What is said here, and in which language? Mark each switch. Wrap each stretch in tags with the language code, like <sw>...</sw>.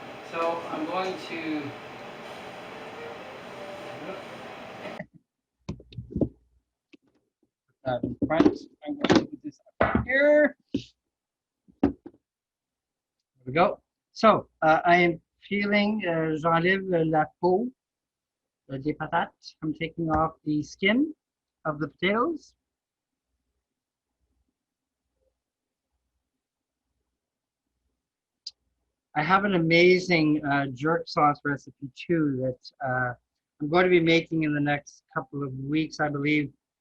<en>So I'm going to in front. I'm going to put this up here. There we go. So I am peeling,</en> <fr>j'enlève la peau des patates.</fr> <en>I'm taking off the skin of the potatoes. I have an amazing jerk sauce recipe too that I'm going to be making in the next couple of weeks, I believe.</en>